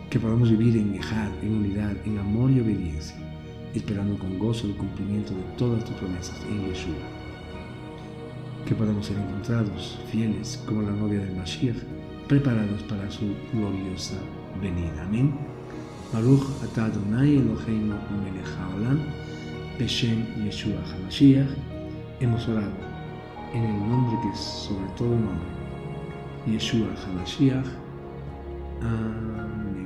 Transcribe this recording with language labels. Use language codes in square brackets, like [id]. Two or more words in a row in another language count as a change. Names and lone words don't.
[es] Que podamos vivir en Yehad, en unidad, en amor y obediencia, esperando con gozo el cumplimiento de todas tus promesas en Yeshua. Que podamos ser encontrados fieles como la novia del Mashiach, preparados para su gloriosa venida. Amén. [he] ברוך אתה ה׳ אלהינו מלך העולם בשם ישוע המשיח. [es] Hemos orado en el nombre que es sobre todo nombre, Yeshua HaMashiach. Amén.